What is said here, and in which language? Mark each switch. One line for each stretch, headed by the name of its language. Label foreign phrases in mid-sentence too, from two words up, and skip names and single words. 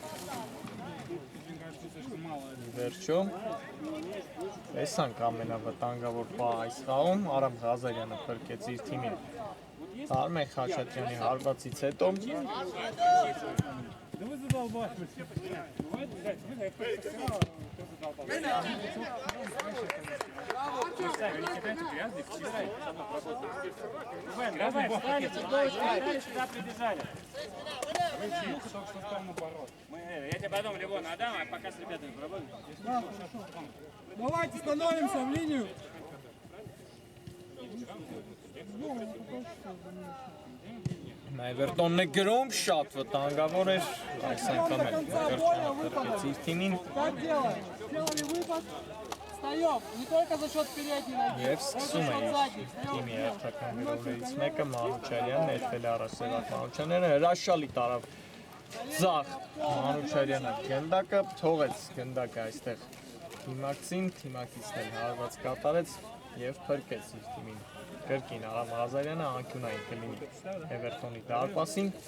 Armenian: Վերջո, տեսանք ամենավտանգավոր պահ այս խաղում, Արամ Ղազարյանը փրկեց իր թիմին Արմեն Խաչատրյանի հարվածից հետո
Russian: Да вы задолбали. Давай, встали, сюда прибежали. Я тебе потом Левон отдам, а пока с ребятами поработаем. Давайте становимся в линию.
Armenian: Էվերտոնն է գրում, շատ վտանգավոր էր, այս անգամ էլ Մկրտչյանը փրկեց իր թիմին
Russian: Как делаем? Сделали выпад, встаем. Не только за счет передней ноги,
Armenian: և
Russian: но за
Armenian: սկսում է
Russian: счет
Armenian: իր
Russian: задней. Встаем,
Armenian: թիմի
Russian: встаем.
Armenian: հերթական գրողներից մեկը Մանուչարյանն ներվել առաջ Սևակ Մանուչարյանը, հրաշալի տարավ ձախ Մանուչարյանը գնդակը, թողեց գնդակը այստեղ թիմակցին, թիմակիցն էլ հարված կատարեց և փրկեց իր թիմին կրկին Արամ Ղազարյանը անկյունային կլինի Էվերտոնի դարպասին